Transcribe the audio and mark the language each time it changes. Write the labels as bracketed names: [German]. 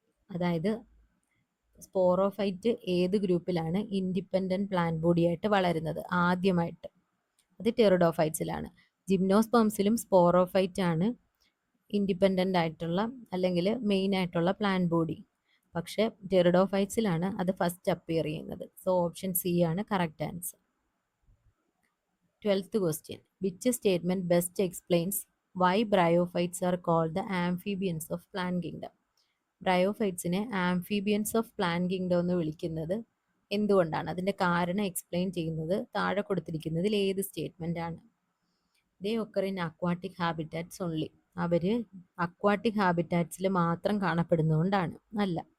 [Malayalam] അതായത് സ്പോറോഫൈറ്റ് ഏത് ഗ്രൂപ്പിലാണ് independent plant ബോഡിയായിട്ട് വളരുന്നത് ആദ്യമായിട്ട്? അത് ടെറിഡോഫൈറ്റ്സിലാണ്. ജിംനോസ്പേംസിലും സ്പോറോഫൈറ്റ് ആണ് ഇൻഡിപെൻഡൻ്റ് ആയിട്ടുള്ള അല്ലെങ്കിൽ മെയിൻ ആയിട്ടുള്ള പ്ലാന്റ് ബോഡി. പക്ഷേ ടെറിഡോഫൈറ്റ്സിലാണ് അത് ഫസ്റ്റ് അപ്പിയർ ചെയ്യുന്നത്. സോ ഓപ്ഷൻ സി ആണ് correct answer. [English] 12th question. Which statement best explains why bryophytes are called the amphibians of plant kingdom? [Malayalam] ബ്രയോഫൈറ്റ്സിനെ amphibians of plant kingdom എന്ന് വിളിക്കുന്നത് എന്തുകൊണ്ടാണ്? അതിൻ്റെ കാരണം എക്സ്പ്ലെയിൻ ചെയ്യുന്നത് താഴെ കൊടുത്തിരിക്കുന്നതിൽ ഏത് സ്റ്റേറ്റ്മെൻ്റ് ആണ്? [English] They occur in aquatic habitats only. [Malayalam] Our aquatic ഹാബിറ്റാറ്റ്സിൽ മാത്രം കാണപ്പെടുന്നതുകൊണ്ടാണ്. അല്ല.